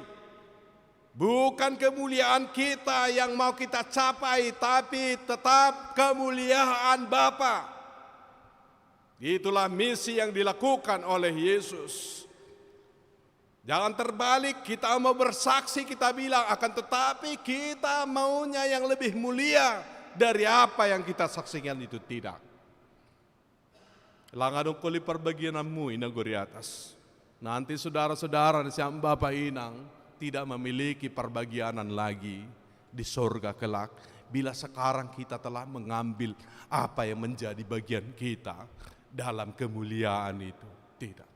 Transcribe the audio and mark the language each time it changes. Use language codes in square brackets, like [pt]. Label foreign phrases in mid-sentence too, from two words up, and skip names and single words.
[id] Bukan kemuliaan kita yang mau kita capai, tapi tetap kemuliaan Bapa. Itulah misi yang dilakukan oleh Yesus. Jangan terbalik, kita mau bersaksi, kita bilang akan tetapi kita maunya yang lebih mulia dari apa yang kita saksikan itu, tidak. [bts] Langadong kuli perbagianmu inagori atas. [id] Nanti saudara-saudara di siang Bapak Inang tidak memiliki perbagianan lagi di sorga kelak. Bila sekarang kita telah mengambil apa yang menjadi bagian kita dalam kemuliaan itu. Tidak.